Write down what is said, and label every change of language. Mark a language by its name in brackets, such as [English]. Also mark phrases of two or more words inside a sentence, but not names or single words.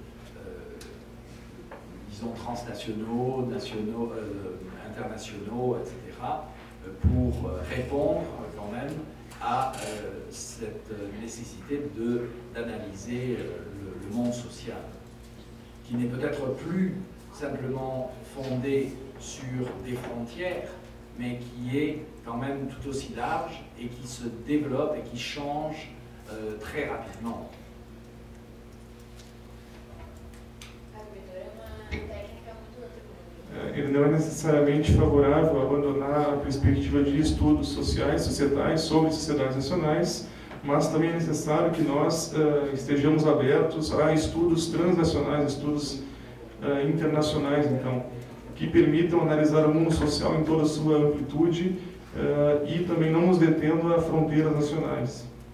[French] disons, transnationaux, nationaux, internationaux, etc., pour répondre quand même à cette nécessité d'analyser le monde social, qui n'est peut-être plus simplement fondé sur des frontières, mais qui est quand même tout aussi large et qui se développe et qui change très rapidement. [Portuguese] Ele não é necessariamente favorável a abandonar a perspectiva de estudos sociais, societais, sobre sociedades nacionais, mas também é necessário que nós estejamos abertos a estudos transnacionais, estudos internacionais, então, que permitam analisar o mundo social em toda a sua amplitude e também não nos detendo a fronteiras nacionais.